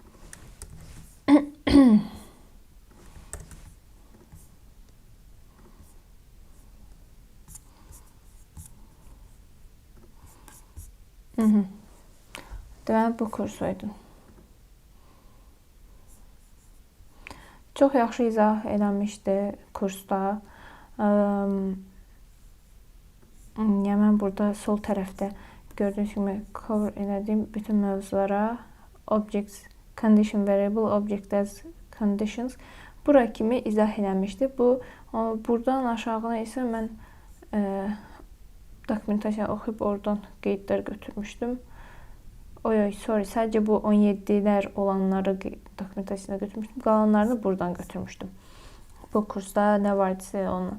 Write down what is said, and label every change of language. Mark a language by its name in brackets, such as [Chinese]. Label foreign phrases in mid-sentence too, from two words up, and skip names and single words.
[Azerbaijani] Deməli bu kursuydu. Çox yaxşı izah eləmişdi kursda. yəni mən burada sol tərəfdə gördüyünüz kimi cover elədiyim bütün mövzulara [English] objects, condition variable, object as conditions [Azerbaijani] bura kimi izah eləmişdi. Buradan aşağıya isə mən dokumentasiya oxuyub oradan qeydlər götürmüşdüm. Sorry, sadəcə bu 17'lər olanları dokumentasiyasına götürmüşdüm. Qalanlarını buradan götürmüşdüm. Bu kursda nə vardısa onu.